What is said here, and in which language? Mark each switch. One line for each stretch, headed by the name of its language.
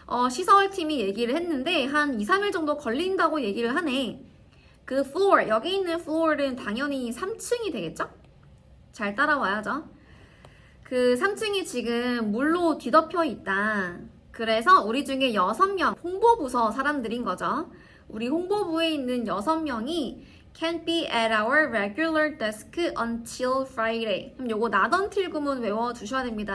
Korean: 시설팀이 얘기를 했는데 한 2, 3일 정도 걸린다고 얘기를 하네. 그 floor, 여기 있는 floor는 당연히 3층이 되겠죠? 잘 따라와야죠. 그 3층이 지금 물로 뒤덮여 있다. 그래서 우리 중에 6명, 홍보부서 사람들인 거죠. 우리 홍보부에 있는 6명이
English: can't be at our regular desk until Friday.
Korean: 그럼 요거 not until 구문 외워두셔야 됩니다.